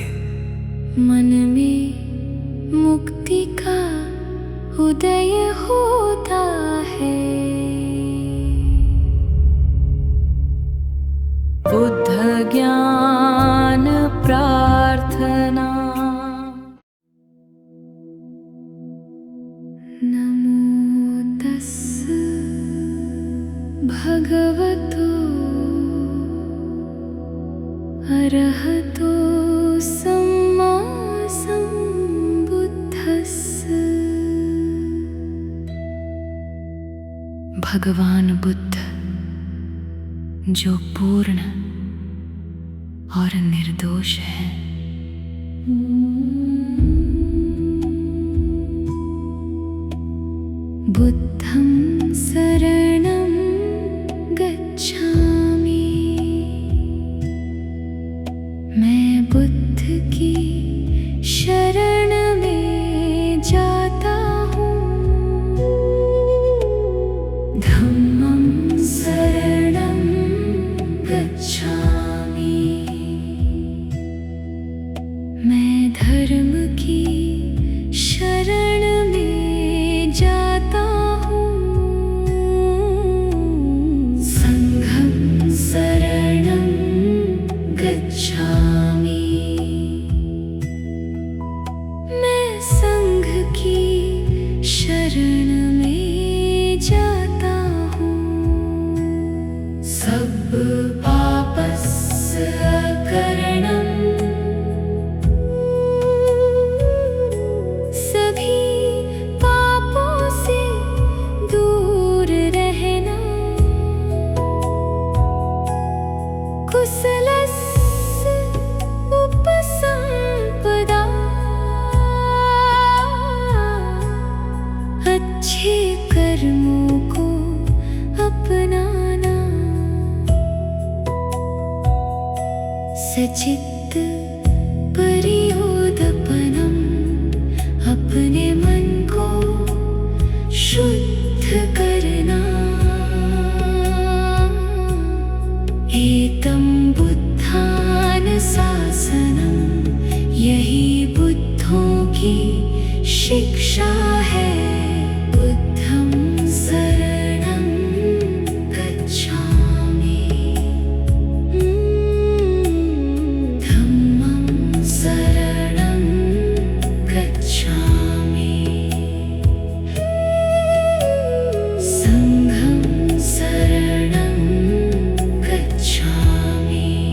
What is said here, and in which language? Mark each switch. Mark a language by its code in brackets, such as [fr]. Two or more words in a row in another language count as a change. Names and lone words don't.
[hi] मन में मुक्ति का उदय होता है। बुद्ध ज्ञान प्रार्थना। [pi] नमो तस्स भगवतो अरहतो सम्मा सम्बुद्धस्स। [hi] भगवान बुद्ध जो पूर्ण और निर्दोष है। [pi] बुद्धं शरणं गच्छामि। [hi] मैं बुद्ध की शरण में जाता हूँ। [pi] धम्मं शरणं गच्छामि। [hi] मैं धर्म की शरण में जाता हूँ। [pi] संघं शरणं गच्छामि। [hi] मैं संघ की शरण में जाता हूँ। [pi] सब पापस्य करणं, [hi] सभी पापों से दूर रहना। [pi] कुशलस्य उपसंपदा, [hi] अच्छे कर्मों को अपनाना। [pi] सचित्त परियोदपनम, [hi] अपने मन को शुद्ध करना। [pi] एतं बुद्धानुशासनम्, [hi] यही बुद्धों की शिक्षा है। [pi] बुद्धं शरणं गच्छामि। धम्मं शरणं गच्छामि। संघं शरणं गच्छामि।